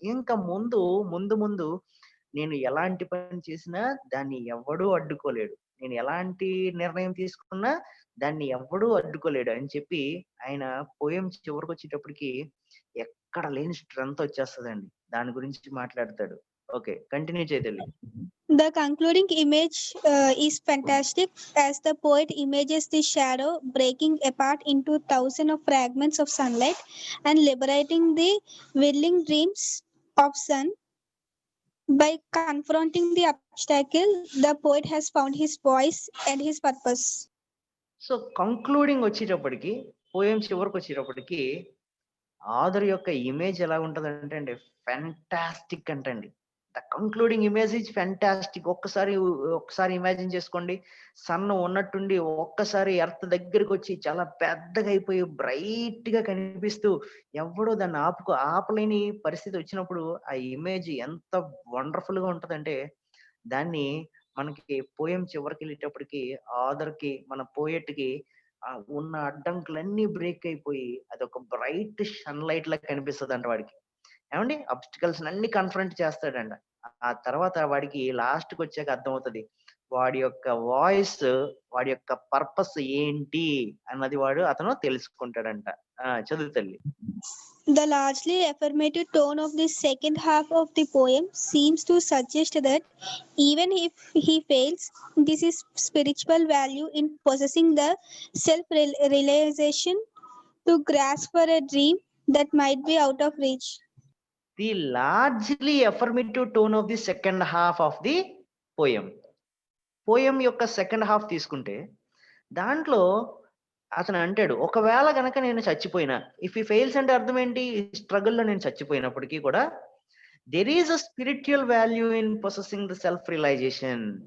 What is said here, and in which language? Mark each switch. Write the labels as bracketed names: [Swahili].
[Telugu] ఇంకా ముందు నేను ఎలాంటి పని చేసినా దాన్ని ఎవడూ అడ్డుకోలేడు, నేను ఎలాంటి నిర్ణయం తీసుకున్నా దాన్ని ఎవడూ అడ్డుకోలేడు అని చెప్పి ఆయన పోయం చివరికి వచ్చేటప్పటికి ఎక్కడ లేని స్ట్రెంత్ వచ్చేస్తుందండి. దాని గురించి మాట్లాడతాడు. Okay, continue చేయతల్లి. [English] The concluding image is fantastic as the poet images the shadow breaking apart into thousands of fragments of sunlight and liberating the whirling dreams of sun. By confronting the obstacle, the poet has found his voice and his purpose. [Telugu] So concluding వచ్చేటప్పటికి, poem చివరికి వచ్చేటప్పటికి author యొక్క image ఎలా ఉంటుంది అంటే అండి, fantastic అంటండి. [English] The concluding image is fantastic. [Telugu] ఒక్కసారి ఇమాజిన్ చేసుకోండి, సన్ ఉన్నట్టుండి ఒక్కసారి ఎర్త్ దగ్గరికి వచ్చి చాలా పెద్దగా అయిపోయి బ్రైట్ గా కనిపిస్తూ ఎవడో దాన్ని ఆపలేని పరిస్థితి వచ్చినప్పుడు ఆ ఇమేజ్ ఎంత వండర్ఫుల్ గా ఉంటదంటే, దాన్ని మనకి పోయం చివరికి వెళ్ళేటప్పటికి ఆథర్ కి, మన పోయెట్ కి ఉన్న అడ్డంకులన్నీ బ్రేక్ అయిపోయి అదొక బ్రైట్ సన్లైట్ లా కనిపిస్తుంది అంట వాడికి. ఏమండి, అబ్స్టికల్స్ అన్ని కన్ఫ్రంట్ చేస్తాడంట. ఆ తర్వాత వాడికి లాస్ట్ కి వచ్చాక అర్థమవుతుంది వాడి యొక్క వాయిస్, వాడి యొక్క పర్పస్ ఏంటి అన్నది అతను తెలుసుకుంటాడంట. చదువు తల్లి. [English] The largely affirmative tone of the second half of the poem seems to suggest that even if he fails, this is spiritual value in possessing the self-realization to grasp for a dream that might be out of reach. The largely affirmative tone of the second half of the poem. [Telugu] Poem యొక్క second half తీసుకుంటే దాంట్లో అతను అంటాడు, ఒకవేళ గనక నేను చచ్చిపోయినా, [English] if he fails [Telugu] అంటే అర్థం ఏంటి, స్ట్రగుల్లో నేను చచ్చిపోయినప్పటికీ కూడా [English] There is a spiritual value in possessing the self realisation.